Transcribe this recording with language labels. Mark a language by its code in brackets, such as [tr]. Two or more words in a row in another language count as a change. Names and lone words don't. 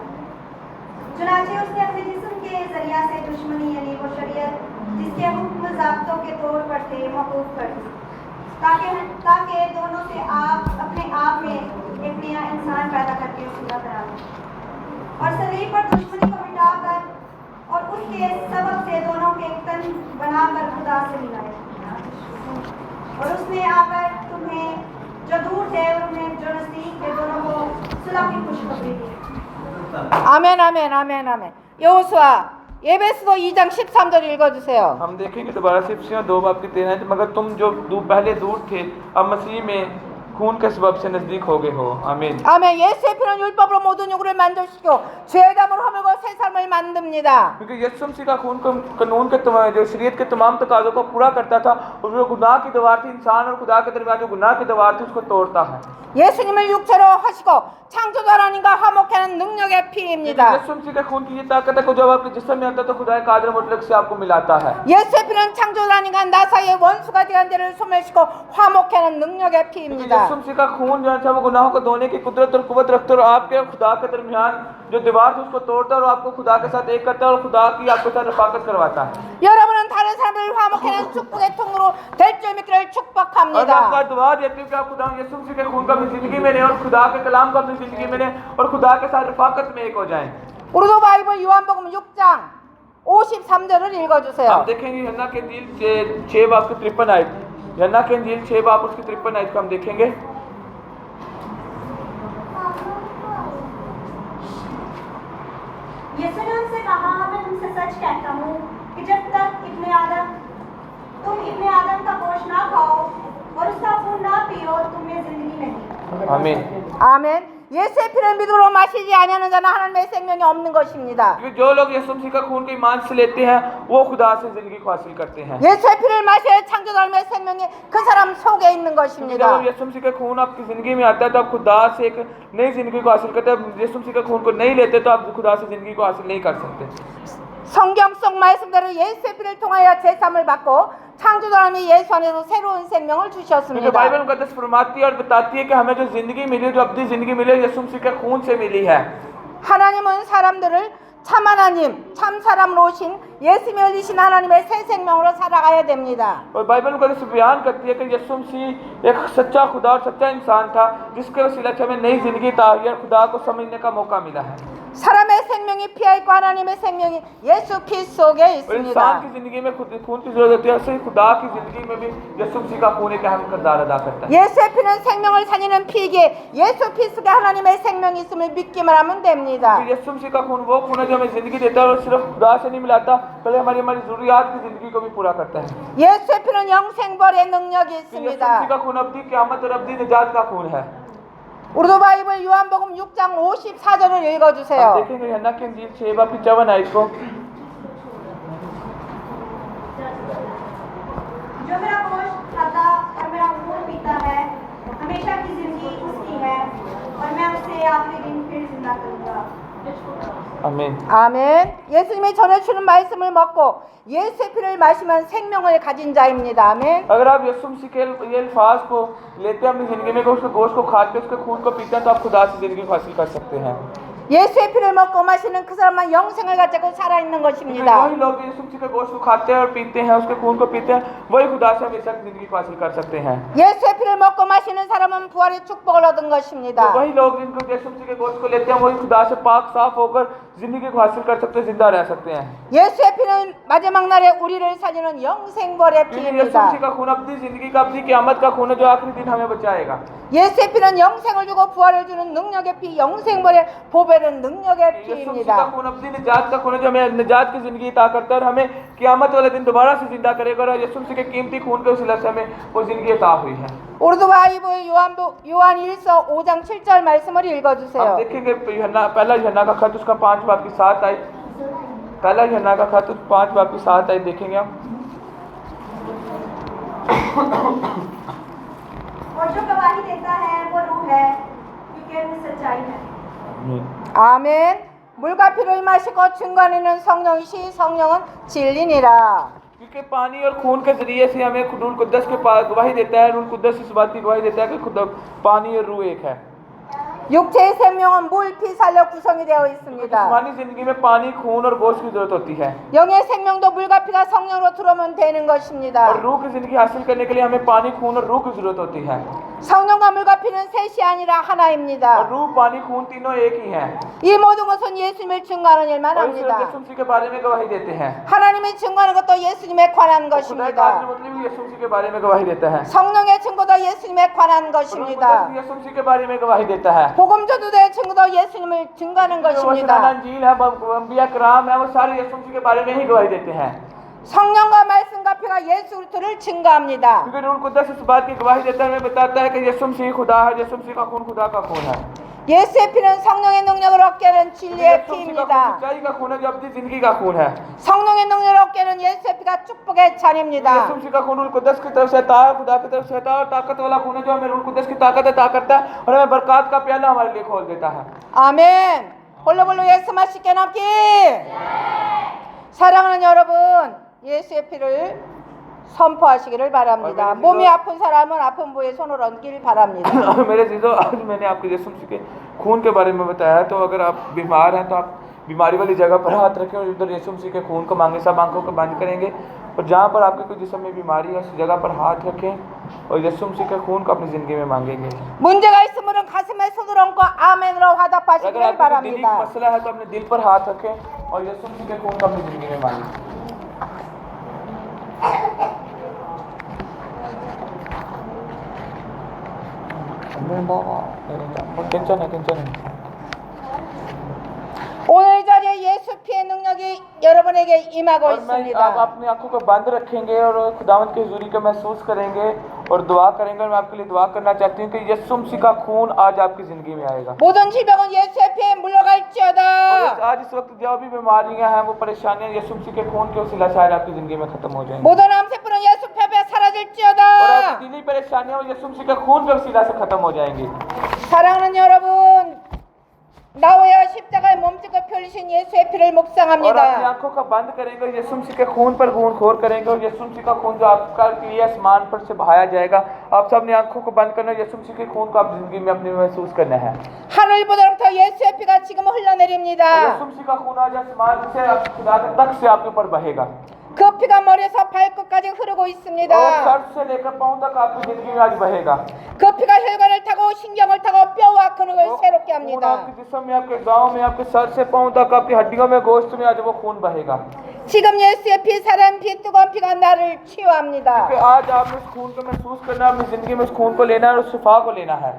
[ur] چنانچہ اس نے اپنے جسم کے ذریعہ سے دشمنی یعنی وہ شریعت جس کے حکم ضابطوں کے طور پر تھے موقوف کر دی، تاکہ دونوں سے آپ اپنے آپ میں ایک نیا انسان پیدا کر کے صلح کرا لیں اور صلیب پر دشمنی کو مٹا کر اس کے سبب سے دونوں کے تن بنا کر خدا سے ملائے. اور اس نے آ کر تمہیں جو دور تھے اور انہیں جو نزدیک تھے دونوں کو صلح کی خوشخبری دی. [ko] 아멘, 아멘, 아멘, 아멘. 여호수아 에베소서 2장 13절 읽어주세요. [ur] ہم دیکھیں گے دوبارہ سے افسیوں 2 باب کی 13 مگر تم جو پہلے دور تھے اب مسیح میں خون کے سبب سے نزدیک ہو گئے ہو. आमीन। [ko] 아멘. 예수의 피는 율법으로 모든 요구를 만족시키고 죄의 담을 허물고 새 삶을 만듭니다. [ur] کیونکہ یسوع مسیح کا خون قانون کے جو شریعت کے تمام تقاضوں کو پورا کرتا تھا اور جو گناہ کی دیوار تھی انسان اور خدا کے درمیان جو گناہ کی دیوار تھی اس کو توڑتا ہے. [ko] 예수님을 육체로 하시고 창조주 하나님과 화목하는 능력의 피입니다. [ur] یسوع مسیح کے خون کی یہ طاقت ہے کہ جب آپ کے جسم میں آتا ہے تو خدا قادر مطلق سے آپ کو ملاتا ہے. [ko] 예수의 피는 창조주 하나님과 나 사이의 원수가 되한 죄를 소멸시키고 화목하는 능력의 피입니다. [ur] یسوع مسیح کا خون جو ہے وہ گناہوں کو دھونے کی قدرت اور قوت رکھتا ہے اور آپ کے اور خدا کے درمیان جو دیوار ہے اس کو توڑتا ہے اور آپ کو خدا کے ساتھ ایک کرتا ہے اور خدا کی آپ کے ساتھ رفاقت کرواتا ہے. [ko] 여러분은 다른 사람들을 화목하는 축복의 통로로 될 줄 믿기를 [ur] اور میں [ko] 축복합니다. [ur] آپ کا دعا دیتی ہوں کہ آپ خدا یسوع مسیح کے خون کو اپنی زندگی میں لیں اور خدا کے کلام کو اپنی زندگی میں لیں اور خدا کے ساتھ رفاقت میں ایک ہو جائیں. [ko] 우리도 바이블 요한복음 6장 53절을 읽어주세요. [ur] ہم دیکھیں گے یوحنا کے انجیل 6 باب کی 53 آیت۔ یوحنا کے انجیل 6 باب اس کی 53 آیت کو ہم دیکھیں گے. یسوع نے ان سے کہا، میں تم سے سچ کہتا ہوں کہ جب تک تم ابن آدم کا گوشت نہ کھاؤ اور اس کا خون نہ پیو تم میں زندگی نہیں. आमीन। [ko] 아멘. 예수의 피를 믿음으로 마시지 아니하는 자는 하나님의 생명이 없는 것입니다. [ur] کیونکہ جو لوگ یسوع مسیح کا خون کے ایمان سے لیتے ہیں وہ خدا سے زندگی کو حاصل کرتے ہیں. [ko] 예수의 피를 마셔야 창조주 하나님의 생명이 그 사람 속에 있는 [ur] क्योंकि [ko] 것입니다. [ur] جب یسوع مسیح کا خون آپ کی زندگی میں آتا ہے تو آپ خدا سے ایک نئی زندگی کو حاصل کرتے ہیں. یسوع مسیح کا خون کو نہیں لیتے تو آپ خدا سے زندگی کو حاصل نہیں کر سکتے. [ko] 성경 속 말씀대로 예수의 피를 통하여 제삼을 받고 창조주 하나님이 예수 안에서 새로운 생명을 [ur] क्योंकि [ko] 주셨습니다. [ur] بائبل مقدس فرماتی ہے اور بتاتی ہے کہ ہمیں جو زندگی ملی جو اپنی زندگی ملی ہے یسوع مسیح کے خون سے ملی ہے. [ko] 하나님은 사람들을 참 하나님, 참 사람으로 오신 예수님이 흘리신 하나님의 새 생명으로 살아가야 됩니다. [ur] اور بائبل مقدس بیان کرتی ہے کہ یسوع مسیح ایک سچا خدا اور سچا انسان تھا جس کے وسیلہ سے ہمیں نئی زندگی تا یا خدا کو سمجھنے کا موقع ملا ہے. [ko] 사람의 생명이 피하 있고 하나님의 생명이 예수 피 속에 [ur] اور انسان [ko] 있습니다. [ur] کی زندگی میں خون کی ضرورت ہوتی ہے ایسے ہی خدا کی زندگی میں بھی یسوع مسیح کا خون ایک اہم کردار ادا کرتا ہے. [ko] 예수의 피는 생명을 살리는 피이기에 예수 피 속에 하나님의 생명이 있음을 믿기만 하면 됩니다. [ur] یسوع مسیح کا خون وہ خون ہے جو ہمیں زندگی دیتا ہے اور صرف خدا سے نہیں ملاتا بلکہ ہماری ضروریات کی زندگی کو بھی پورا کرتا ہے. [ko] 예수의 피는 영생벌의 능력이 [ur] یسوع مسیح [ko] 있습니다. [ur] کا خون ابدی قیامت اور ابدی نجات کا خون ہے. [ko] 우리도 바이블 요한복음 6장 54절을 [ur] हम [ko] 읽어주세요. [ur] دیکھیں گے یوحنا کی انجیل 6 باب 55 آیت کو. جو میرا گوشت کھاتا اور میرا خون پیتا ہے ہمیشہ کی زندگی اس کی ہے اور میں اسے آخری دن پھر زندہ کروں گا. आमीन। [ko] 아멘. 예수님이 전해주는 말씀을 먹고 예수의 피를 마시면 생명을 가진 자입니다. 아멘. [ur] اگر آپ یسوع مسیح کے یہ الفاظ کو لیتے ہیں اپنی زندگی میں اس کے گوشت کو کھاتے اس کے خون کو پیتے ہیں تو آپ خدا سے زندگی کو حاصل کر سکتے ہیں. [ko] 예수의 피를 먹고 마시는 그 사람만 영생을 가지고 살아있는 것입니다. [ur] وہی لوگ یسوع مسیح کے گوشت کو کھاتے ہیں اور پیتے ہیں اس کے خون کو پیتے ہیں وہی خدا سے ہمیشہ کی زندگی کو حاصل کر سکتے ہیں. [ko] 예수의 피를 먹고 마시는 사람은 부활의 축복을 얻은 것입니다. [ur] وہی لوگ جن کو یسوع مسیح کے گوشت کو لیتے ہیں وہی خدا سے پاک صاف ہو کر زندگی کو حاصل کر سکتے ہیں زندہ رہ سکتے ہیں. [ko] 예수의 피는 마지막 날에 우리를 살리는 영생벌의 [ur] کیونکہ یسوع [ko] 피입니다. [ur] مسیح کا خون اپنی زندگی کا اپنی قیامت کا خون ہے جو آخری دن ہمیں بچائے گا. [ko] 예수의 피는 영생을 주고 부활을 주는 능력의 피, 영생벌의 보배는 능력의 [ur] یسوع مسیح کا [ko] 피입니다. [ur] خون اپنی نجات کا خون ہے جو ہمیں نجات کی زندگی عطا کرتا ہے اور ہمیں قیامت والے دن دوبارہ سے زندہ کرے گا اور یسوع مسیح کے قیمتی خون کے وسیلہ سے ہمیں وہ زندگی عطا ہوئی ہے. [ko] 우리도 바이블 요한 1서 5장 7절 말씀을 [ur] हम [ko] 읽어주세요. [ur] دیکھیں گے پہلا یوحنا کا خط اس کا 5 باب کی 7 آیت. پہلا یوحنا کا خط 5 باب کی 7 آیت دیکھیں گے ہم. اور جو گواہی دیتا ہے وہ روح ہے کیونکہ روح سچائی ہے. [ko] 아멘. 물과 피를 마시고 증거하는 성령이시 성령은 진리니라. [ur] کیونکہ پانی اور خون کے ذریعے سے ہمیں روح قدس کے پاس گواہی دیتا ہے. روح قدس اس بات کی گواہی دیتا ہے کہ خود پانی اور روح ایک ہے. [ko] 육체의 생명은 물, 피, 살로 구성이 되어 있습니다. [ur] جسمانی زندگی میں پانی خون اور گوشت کی ضرورت ہوتی ہے [ko] 영의 생명도 물과 피가 성령으로 들어오면 되는 [ur] और [ko] 것입니다. [ur] روح کی زندگی حاصل کرنے کے لیے ہمیں پانی خون اور روح کی ضرورت ہوتی ہے. [ko] 성령과 물과 피는 셋이 아니라 [ur] और [ko] 하나입니다. [ur] روح پانی خون تینوں ایک ہی ہیں. [ko] 이 모든 것은 예수님을 증거하는 일만 [ur] اور صرف [ko] 합니다. [ur] یسوع مسیح کے بارے میں گواہی دیتے ہیں. [ko] 하나님의 증거하는 것도 예수님에 관한 [ur] خدا کا [ko] 것입니다. [ur] مطلب بھی یسوع مسیح کے بارے میں گواہی دیتا ہے. [ko] 성령의 증거도 예수님에 관한 [ur] और [ko] 것입니다. [ur] یسوع مسیح کے بارے میں گواہی دیتا ہے. [ko] 복음 전도자의 증거도 예수님을 증거하는 [ur] जो [ko] 것입니다. [ur] انجیل ہے، انبیاء کرام ہے، وہ سارے یسوع مسیح کے بارے میں ہی گواہی دیتے ہیں. [ko] 성령과 말씀과 피가 예수 그리스도를 증거합니다. [ur] کیونکہ روح قدس اس بات کی گواہی دیتا ہے، ہمیں بتاتا ہے کہ یسوع مسیح خدا ہے، یسوع مسیح کا خون خدا کا خون ہے. [ko] 예수의 피는 성령의 능력을 얻게 하는 진리의 [ur] یسوع مسیح کا خون [ko] 피입니다. [ur] سچائی کا خون ہے، جو اپنی زندگی کا خون ہے. [ko] 성령의 능력을 얻게 하는 예수의 피가 축복의 [ur] यीशु [ko] 잔입니다. [ur] مسیح کا خون روح قدس کی طرف سے آتا ہے، خدا کی طرف سے آتا ہے، اور طاقت والا خون ہے جو ہمیں روح قدس کی طاقت عطا کرتا ہے اور ہمیں برکت کا پیالہ ہمارے لیے کھول دیتا ہے. [ko] 아멘. 홀로홀로 예수 맛있게 남기. 사랑하는 여러분, 예수의 피를 선포하시기를 바랍니다. 몸이 아픈 사람은 아픈 부에 손을 얹기를 바랍니다. [ur] میرے جیجو، آج میں نے آپ کو یسوع مسیح کے خون کے بارے میں بتایا، تو اگر آپ بیمار ہیں تو آپ بیماری والی جگہ پر ہاتھ رکھیں اور ادھر یسوع مسیح کے خون کو مانگے. سب آنکھوں کو بند کریں گے اور جہاں پر آپ کے کوئی جسم میں بیماری ہے اس جگہ پر ہاتھ رکھیں اور یسوع مسیح کے خون کو اپنی زندگی میں مانگیں گے. [ko] 문제가 있으면 가슴에 손을 얹고 아멘으로 [ur] अगर [ko] 화답하시기를 [ur] آپ کو کوئی دلی [ko] 바랍니다. [ur] مسئلہ ہے تو اپنے دل پر ہاتھ رکھیں اور یسوع مسیح کے خون کو اپنی زندگی میں مانگیں. [ko] 괜찮아. 오늘 이 자리에 예수 피의 능력이 여러분에게 임하고 [ur] اور میں آپ [ko] 있습니다. [ur] اپنی آنکھوں کو بند رکھیں گے اور خداوند کی حضوری کو محسوس کریں گے اور دعا کریں گے. اور میں آپ کے لیے دعا کرنا چاہتی ہوں کہ یسوع مسیح کا خون آج آپ کی زندگی میں آئے گا. [ko] 모든 질병은 예수의 피에 [ur] और [ko] 물러갈지어다. [ur] آج اس وقت جو بھی بیماریاں ہیں، وہ پریشانیاں یسوع مسیح کے خون کے وسیلہ سے آج آپ کی زندگی میں ختم ہو جائیں گی. [ko] 모든 암세포는 예수 피 앞에 [ur] और [ko] 사라질지어다. [ur] آپ کی دلی پریشانیاں وہ یسوع مسیح کے خون کے وسیلہ سے ختم ہو جائیں گی. [ko] 사랑하는 여러분, 나와야 십자가에 몸짓고 펴리신 예수의 피를 [ur] اور اپنی [ko] 묵상합니다. [ur] آنکھوں کا بند کریں گے، یسوع مسیح کے خون پر خون کریں گے اور یسوع مسیح کا خون جو آپ کا لیے آسمان پر سے بہایا جائے گا. آپ سب اپنی آنکھوں کو بند کرنا، یسوع مسیح کے خون کو آپ زندگی میں اپنی محسوس کرنا ہے. [ko] 하늘보다부터 예수의 피가 지금 흘러내립니다. [ur] یسوع مسیح کا خون آج آسمان سے خدا تک سے آپ کے اوپر بہے گا [ko] 그 피가 머리에서 발끝까지 흐르고 [ur] और [ko] 있습니다. [ur] سر سے لے کر پاؤں تک آپ کی زندگی میں آج بہے گا. [ko] 그 피가 혈관을 타고 신경을 타고 뼈와 근육을 새롭게 [ur] खून [ko] 합니다. [ur] آپ کے جسم میں، آپ کے گاؤں میں، آپ کے سر سے پاؤں تک آپ کی ہڈیوں میں، گوشت میں آج وہ خون بہے گا. [ko] 지금 예수의 피, 사람 피, 뜨거운 피가 나를 치유합니다. [ur] کہ آج آپ نے اس خون کو محسوس کرنا ہے، اپنی زندگی میں اس خون کو لینا ہے اور اس شفا کو لینا ہے.